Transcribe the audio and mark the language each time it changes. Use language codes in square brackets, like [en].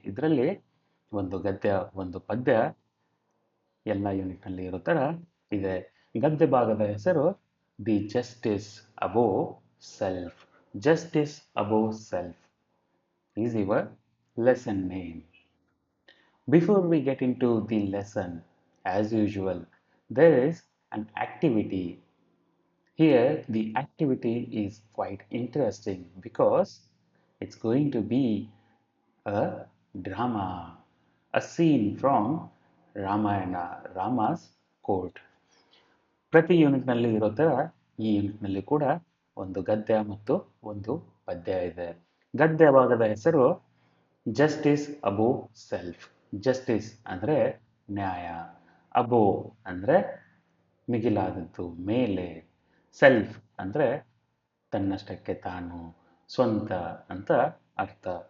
[kn] ಇದರಲ್ಲಿ ಒಂದು ಗದ್ಯ, ಒಂದು ಪದ್ಯ ಎಲ್ಲ ಯೂನಿಟ್ನಲ್ಲಿ ಇರೋ ಥರ ಇದೆ. ಗದ್ಯ ಭಾಗದ ಹೆಸರು the justice above self. [en] Justice above self is your lesson name. Before we get into the lesson, as usual, there is an activity. Here, the activity is quite interesting because it's going to be a drama, a scene from Ramayana, Rama's court. [kn] ಪ್ರತಿ ಯೂನಿಟ್ನಲ್ಲಿ ಇರೋ ಥರ ಈ ಯೂನಿಟ್ನಲ್ಲಿ ಕೂಡ ಒಂದು ಗದ್ಯ ಮತ್ತು ಒಂದು ಪದ್ಯ ಇದೆ. ಗದ್ಯ ಭಾಗದ ಹೆಸರು ಜಸ್ಟಿಸ್ ಅಬೋವ್ ಸೆಲ್ಫ್. ಜಸ್ಟಿಸ್ ಅಂದರೆ ನ್ಯಾಯ, ಅಬೋವ್ ಅಂದರೆ ಮಿಗಿಲಾದದ್ದು, ಮೇಲೆ, ಸೆಲ್ಫ್ ಅಂದರೆ ತನ್ನಷ್ಟಕ್ಕೆ ತಾನು, ಸ್ವಂತ ಅಂತ ಅರ್ಥ.